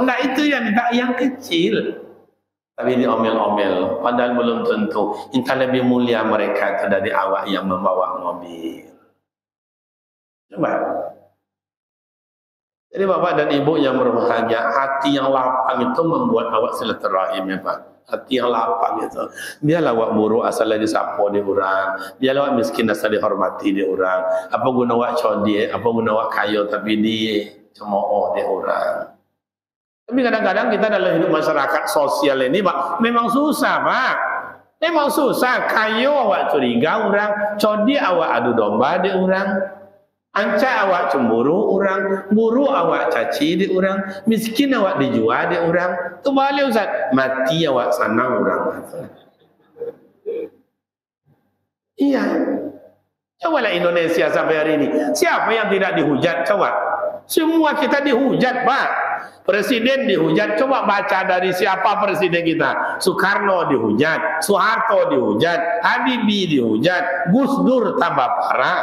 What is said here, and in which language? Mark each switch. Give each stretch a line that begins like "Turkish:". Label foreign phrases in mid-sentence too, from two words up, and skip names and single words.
Indonesian: Enggak, itu yang minta yang kecil. Tapi diomel-omel, padahal belum tentu. Entah lebih mulia mereka itu dari awak yang membawa mobil. Coba. Jadi Bapak dan Ibu yang berbahagia, hati yang lapang itu membuat awak silaturahim ya Pak. Hati yang lapang itu.
Minangkabau: Biarlah awak buruk asal disapo di orang, biarlah awak miskin asal dihormati di orang. Apa guna awak codi, apa guna awak kayo tapi dicemooh di orang.
Indonesian: Tapi kadang-kadang kita dalam hidup masyarakat sosial ini Pak, memang susah Pak.
Minangkabau: Memang susah, kayo awak curiga orang, codi awak adu domba di orang. Anca awak cemburu orang, buru awak caci di orang, miskin awak dijual di orang. Tu balik Ustaz, mati awak sanang orang.
Indonesian: Iya. Cobalah Indonesia sampai hari ini. Siapa yang tidak dihujat? Coba. Semua kita dihujat, Pak. Presiden dihujat. Coba baca dari siapa presiden kita. Soekarno dihujat, Soeharto dihujat, Habibie dihujat, Gus Dur tambah parah.